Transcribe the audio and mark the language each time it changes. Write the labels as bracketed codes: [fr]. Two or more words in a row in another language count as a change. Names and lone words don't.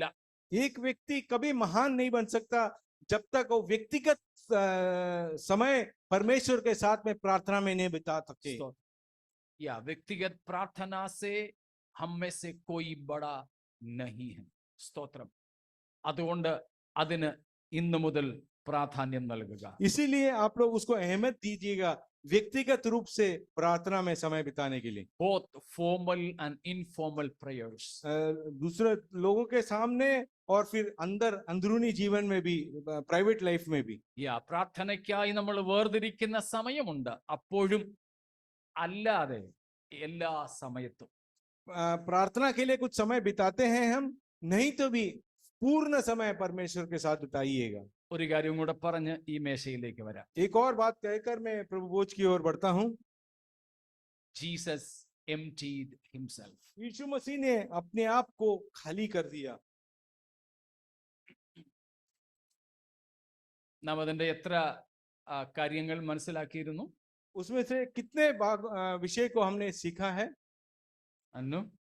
[hi] एक व्यक्ति कभी महान नहीं बन सकता जब तक वो व्यक्तिगत समय परमेश्वर के साथ में प्रार्थना में नहीं बिता सकते। या व्यक्तिगत प्रार्थना से हम में से कोई बड़ा नहीं है. [ml] സ്തോത്രം. അതുകൊണ്ട് അതിന് ഇന്നു മുതൽ പ്രാധാന്യം നൽകുക. [hi] इसीलिए आप लोग उसको अहमियत दीजिएगा, व्यक्तिगत रूप से प्रार्थना में समय बिताने के लिए। [en] both formal and informal prayers. [hi] दूसरे लोगों के सामने और फिर अंदर अंदरूनी जीवन में भी, [en] private life [hi] में भी। [ml] या പ്രാർത്ഥനയ്ക്കായി നമ്മൾ വേർതിരിക്കുന്ന സമയമുണ്ട്, അപ്പോഴും അല്ലാതെ എല്ലാ സമയത്തും. [hi] प्रार्थना के लिए कुछ समय बिताते हैं हम, नहीं तो भी पूर्ण समय परमेश्वर के साथ बिताइएगा। [ml] ഒരു കാര്യം കൂടെ പറഞ്ഞ് ഈ മേശയിലേക്ക് വരാം. [hi] एक और बात कहकर मैं प्रभु भोज की ओर बढ़ता हूं। [en] Jesus emptied himself. [hi] यीशु मसीह ने अपने आप को खाली कर दिया। [ml] നാം അതിന്റെ എത്ര കാര്യങ്ങൾ മനസ്സിലാക്കിയിരുന്നു? [hi] उसमें से कितने विषय को हमने सीखा है? [ml] അന്നു